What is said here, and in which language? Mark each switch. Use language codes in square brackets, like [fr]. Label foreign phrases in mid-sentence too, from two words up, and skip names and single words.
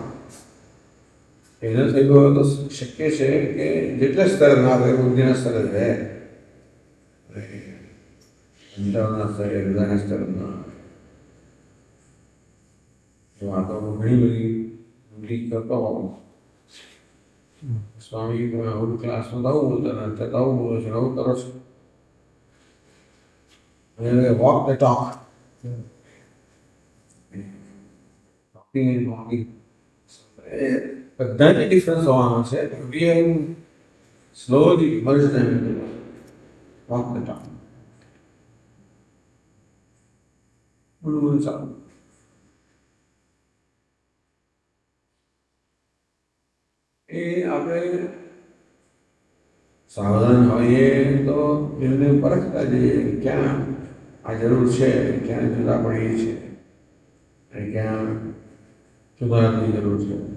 [gu] એને થઈ ગયો તો શક્ય છે કે જેટલા સ્તર ના આવે બુદ્ધિના સ્તરે રહે, અંતરના સ્તરે, હૃદયના સ્તરે ના આવે. તો આ તો ઘણી બધી ઊંડી કરતો હોઉં. સ્વામી આવું ક્લાસમાં આવું બોલતા ને અત્યારે આવું બોલો છો, આવું કરો છો. [en] Walk the talk. Talking and walking. [gu] બધાને ડિફરન્સ હોવાનો છે. [en] We have slowly merge them into walk the talk. [gu] બોલું ચાલો. એ આપણે સાવધાન હોઈએ તો એમને પરખતા જઈએ ક્યાં આ જરૂર છે, ક્યાં જુદા પડીએ છીએ, અને ક્યાં સુધારવાની જરૂર છે.